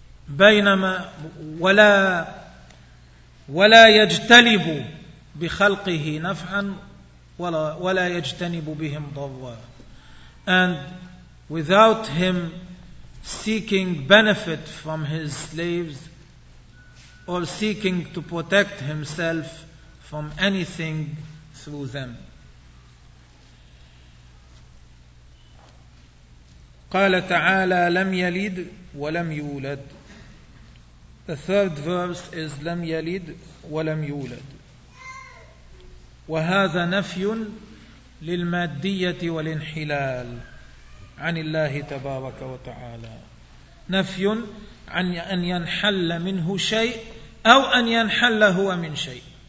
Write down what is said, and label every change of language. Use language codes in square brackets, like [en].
[ar] بينما ولا يجتلب بخلقه نفعا ولا يجتنب بهم ضرا. [en] And without him seeking benefit from his slaves or seeking to protect himself from anything through them. [ar] قال تعالى لم يلد ولم يولد. [en] The third verse is [ar] لم يلد ولم يولد. وهذا نفي للمادية والانحلال عن الله تبارك وتعالى. نفي عن أن ينحل منه شيء أو أن ينحل هو من شيء.